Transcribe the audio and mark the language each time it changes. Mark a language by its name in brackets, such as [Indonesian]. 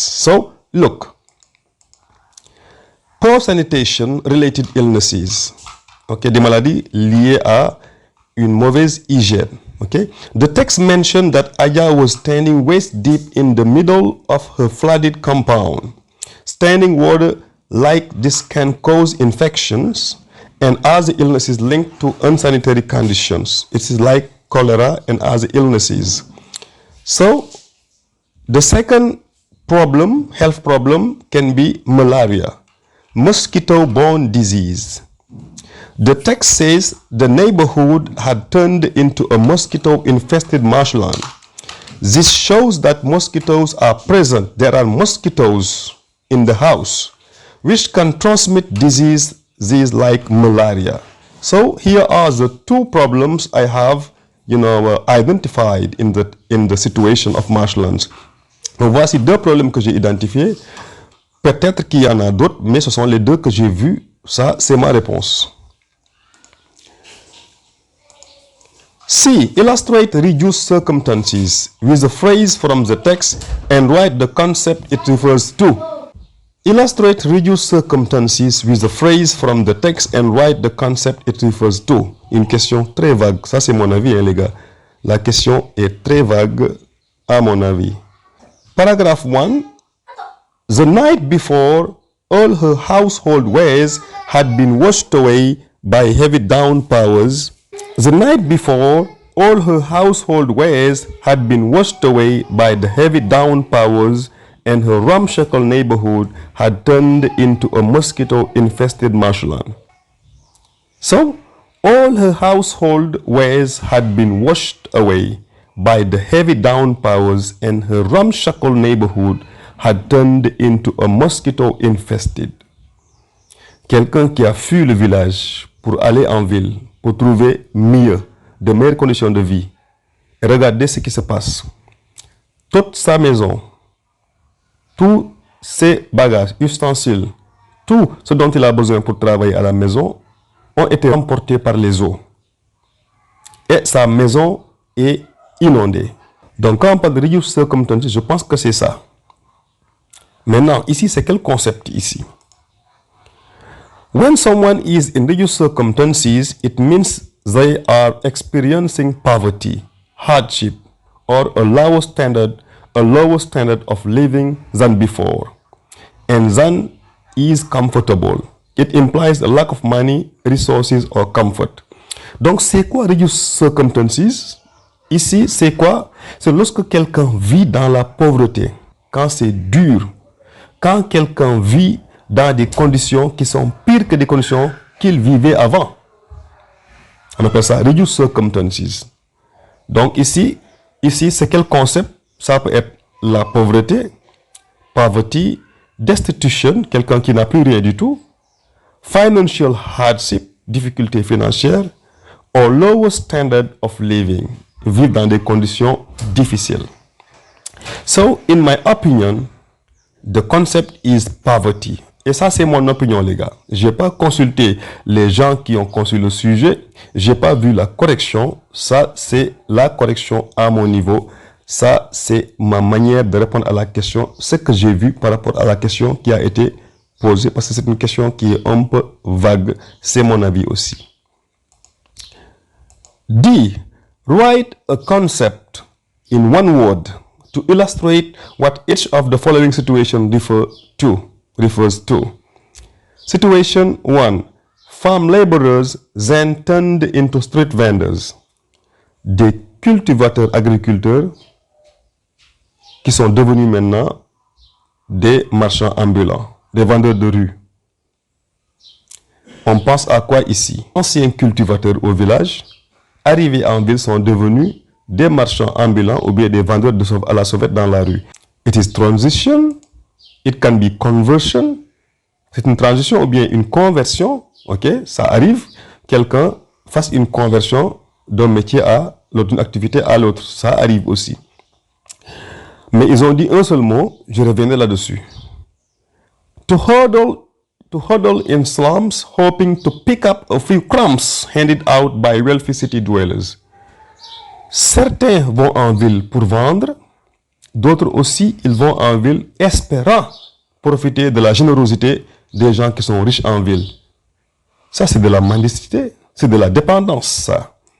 [English] So look, poor sanitation related illnesses, okay, [French] des maladies liées à une mauvaise hygiène. [English] Okay, the text mentioned that Aya was standing waist deep in the middle of her flooded compound. Standing water like this can cause infections and other illnesses linked to unsanitary conditions. It is like cholera and other illnesses. So the second problem, health problem, can be malaria, mosquito-borne disease. The text says the neighborhood had turned into a mosquito-infested marshland. This shows that mosquitoes are present. There are mosquitoes in the house, which can transmit diseases like malaria. So here are the two problems I have, identified in the situation of marshlands. [French] Donc voici deux problèmes que j'ai identifiés. Peut-être qu'il y en a d'autres, mais ce sont les deux que j'ai vus. Ça, c'est ma réponse. [English] C. Illustrate reduced circumstances with a phrase from the text and write the concept it refers to. Illustrate reduced circumstances with a phrase from the text and write the concept it refers to. [French] Une question très vague. Ça, c'est mon avis, hein, les gars. La question est très vague, à mon avis. [English] Paragraph 1. The night before, all her household wares had been washed away by heavy downpours. The night before, all her household wares had been washed away by the heavy downpours, and her ramshackle neighborhood had turned into a mosquito-infested marshland. So, all her household wares had been washed away by the heavy downpours, and her ramshackle neighborhood had turned into a mosquito-infested. [French] Quelqu'un qui a fui le village pour aller en ville, pour trouver mieux, de meilleures conditions de vie. Et regardez ce qui se passe. Toute sa maison, tous ses bagages, ustensiles, tout ce dont il a besoin pour travailler à la maison ont été emportés par les eaux. Et sa maison est inondée. Donc quand on parle de reduced circumstances, je pense que c'est ça. Maintenant, ici, c'est quel concept ici? [English] When someone is in reduced circumstances, it means they are experiencing poverty, hardship, or a lower standard of living than before, and than is comfortable. It implies a lack of money, resources, or comfort. [French] Donc, c'est quoi reduced circumstances? Ici, c'est quoi? C'est lorsque quelqu'un vit dans la pauvreté, quand c'est dur, quand quelqu'un vit dans des conditions qui sont pires que des conditions qu'il vivait avant. On appelle ça reduced circumstances. Donc ici c'est quel concept? Ça peut être la pauvreté, poverty, destitution, quelqu'un qui n'a plus rien du tout, [English] financial hardship, [French] difficulté financière, [English] or lower standard of living, [French] vivre dans des conditions difficiles. [English] So, in my opinion, the concept is poverty. [French] Et ça, c'est mon opinion, les gars. Je n'ai pas consulté les gens qui ont conçu le sujet. Je n'ai pas vu la correction. Ça, c'est la correction à mon niveau. Ça, c'est ma manière de répondre à la question. Ce que j'ai vu par rapport à la question qui a été posée. Parce que c'est une question qui est un peu vague. C'est mon avis aussi. [English] D. Write a concept in one word to illustrate what each of the following situations refers to. Situation 1. Farm laborers then turned into street vendors. [French] Des cultivateurs agriculteurs qui sont devenus maintenant des marchands ambulants, des vendeurs de rue. On pense à quoi ici? Anciens cultivateurs au village, arrivés en ville, sont devenus des marchands ambulants ou bien des vendeurs à la sauvette dans la rue. [English] It is transition, it can be conversion. [French] C'est une transition ou bien une conversion. Ok, ça arrive, quelqu'un fasse une conversion d'un métier à l'autre, d'une activité à l'autre. Ça arrive aussi. Mais ils ont dit un seul mot, je reviendrai là-dessus. [English] To huddle in slums, hoping to pick up a few crumbs handed out by wealthy city dwellers. [French] Certains vont en ville pour vendre, d'autres aussi, ils vont en ville espérant profiter de la générosité des gens qui sont riches en ville. Ça, c'est de la mendicité, c'est de la dépendance, ça.